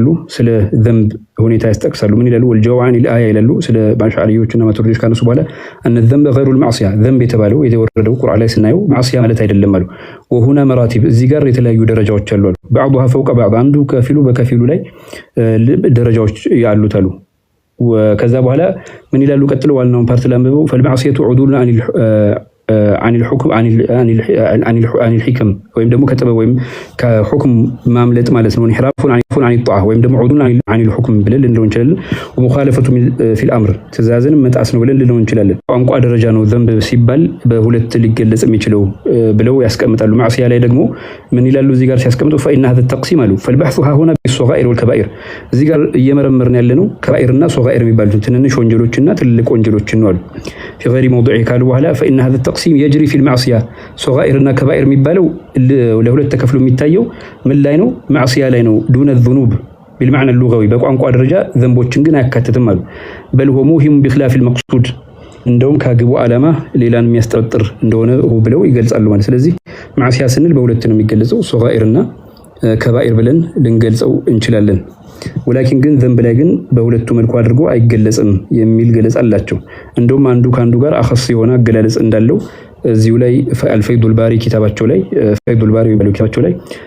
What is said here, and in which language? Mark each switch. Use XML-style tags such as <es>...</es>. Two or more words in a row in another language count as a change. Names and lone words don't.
<am>ስለ ዘንብ ሁኔታ ያስጠቅሳሉ። ምን ይላሉ? ወልጀዋን الآية ይላሉ። ስለ አሽዓሪዎችና ማቱሪዲዎች ካነሱ በኋላ</am> <ar>أن الذنب غير المعصية</ar> <am>ዘንብ የተባለው የተወረደው ቁርአን ላይ ስናየው ማዕሲያ ማለት አይደለም አሉ።</am> <ar>وهنا مراتب</ar> <am>እዚህ ጋር የተለያዩ ደረጃዎች አሉ።</am> <ar>بعضها فوق بعض</ar> <am>አንዱ ከፊሉ በከፊሉ ላይ ደረጃዎች ያሉት አሉ። ከዛ በኋላ ምን ይላሉ? ቀጥሎ ዋናውን ፓርት ላንብበው።</am> <ar>فالمعصية عدول عن الحكم عن الحكم</ar> <am>ወይም ደግሞ ከጥበብ ወይም ከሁክም ማምለጥ ማለት ነው</am> <ar>انحرافون عن الطاعه</ar> <am>ወይም ደግሞ</am> <ar>عدول عن الحكم</ar> <am>ብለን ልንለው እንችላለን</am> <ar>ومخالفه في الامر</ar> <am>ትእዛዝን መጣስ ነው ብለን ልንለው እንችላለን ቋንቋ ደረጃ ነው ዘንብ ሲባል በሁለት ሊገለጽ የሚችለው ብለው ያስቀምጣሉ ማዕሲያ ላይ ደግሞ ምን ይላሉ እዚህ ጋር ሲያስቀምጡ</am> <ar>فإن هذا التقسيم</ar> <am>አሉ</am> <ar>فالبحث ها هنا بالصغائر والكبائر</ar> <am>እዚህ ጋር እየመረመርን ያለነው ከባኢርና ሶጋኢር የሚባሉት ትንንሽ ወንጀሎችና ትልቅ ወንጀሎችን ነው አሉ</am> <ar>في غير موضعه</ar> <am>ካሉ በኋላ</am> <ar>فإن هذا التقسيم يجري في المعصية صغائرنا كبائر</ar> <am>የሚባለው ለሁለት ተከፍሎ የሚታየው ምን ላይ ነው ማዕሲያ ላይ ነው</am> <ar>دون الذنوب بالمعنى اللغوي</ar> <am>በቋንቋ ደረጃ ዘንቦችን ግን አያካትትም አሉ</am> <ar>بل هو موهم بخلاف المقصود</ar> <am>እንደውም ከግቡ ዓላማ ሌላን የሚያስጠረጥር እንደሆነ ብለው ይገልጻሉ ማለት ስለዚህ ማዕሲያ ስንል በሁለት ነው የሚገለጸው ሶጋኢርና ከባኢር ብለን ልንገልጸው እንችላለን ወላኪን ግን ዘንብ ላይ ግን በሁለቱ መልኩ አድርጎ አይገለጽም የሚል ገለጻ አላቸው እንደውም አንዱ ካንዱ ጋር አخص የሆነ አገላለጽ እንዳለው እዚሁ ላይ አልፈይዱል ባሪ ኪታባቸው ላይ ፈይዱል ባሪ የሚባለው ኪታባቸው ላይ</am>